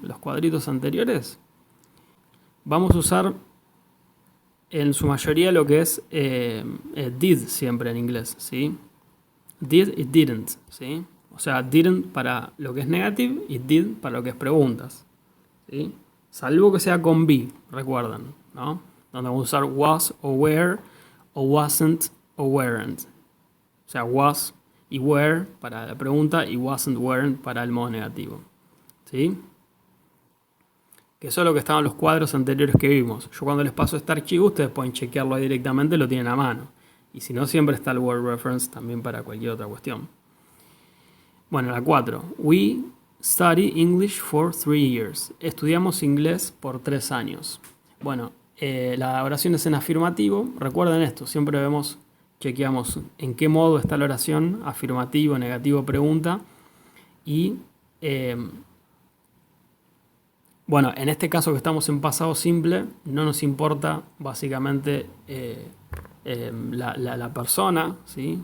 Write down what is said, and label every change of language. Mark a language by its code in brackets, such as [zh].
[es] Los cuadritos anteriores. Vamos a usar en su mayoría lo que es did siempre en inglés, ¿sí? Did y didn't, ¿sí? O sea, didn't para lo que es negative y did para lo que es preguntas, ¿sí? Salvo que sea con be, recuerdan, ¿no? Donde vamos a usar was o were, o wasn't o weren't. O sea, was y were para la pregunta y wasn't, weren't para el modo negativo, ¿sí? Que eso es lo que estaban los cuadros anteriores que vimos. Yo cuando les paso este archivo, ustedes pueden chequearlo directamente, lo tienen a mano. Y si no, siempre está el word reference también para cualquier otra cuestión. Bueno, la 4. [en] We study English for 3 years. [es] Estudiamos inglés por 3 años. Bueno, la oración es en afirmativo. Recuerden esto, siempre chequeamos en qué modo está la oración, afirmativo, negativo, pregunta. Y bueno, en este caso que estamos en pasado simple, no nos importa básicamente la persona, ¿sí?